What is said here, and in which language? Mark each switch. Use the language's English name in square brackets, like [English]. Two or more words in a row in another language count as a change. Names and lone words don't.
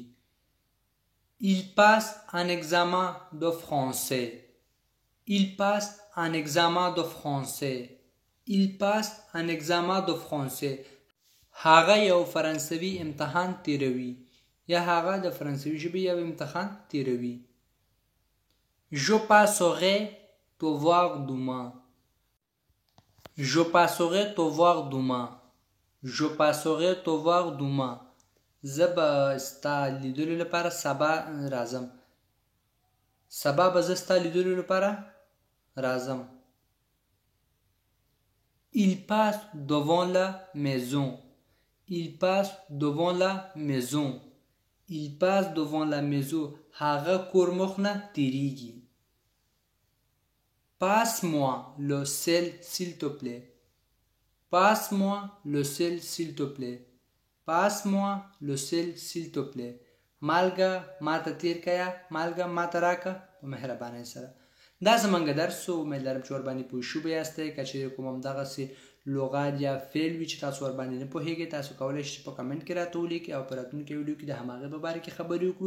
[French] il passe un examen de français. [Pashto] هغه یو فرانسوي امتحان تیروي یا هغه د فرانسوي ژبې یو امتحان تیروي. [French] je passerai te voir demain. [Pashto] زه به ستا لیدلو لپاره سبا راځم. سبا به زه ستا لیدلو لپاره راځم. [French] il passe devant la maison. [Pashto] هغه کور مخ نه تیریږي. [French] passe-moi le sel s'il te plaît. [Pashto] مالګه ماته تیر کیا، مالګه ماته راکه په مهربانۍ سره. دا زمونږ درس و. امید لرم چې ورباندې پوه شوي یاستئ. که چېرې کوم همدغسې لغات یا فعل وي چې تاسو ورباندې نه پوهېږئ، تاسو کولی شئ په کمنټ کې راته ولیکئ او په راتلونکي ویډیو کې د هماغې په باره کې خبرې وکړو.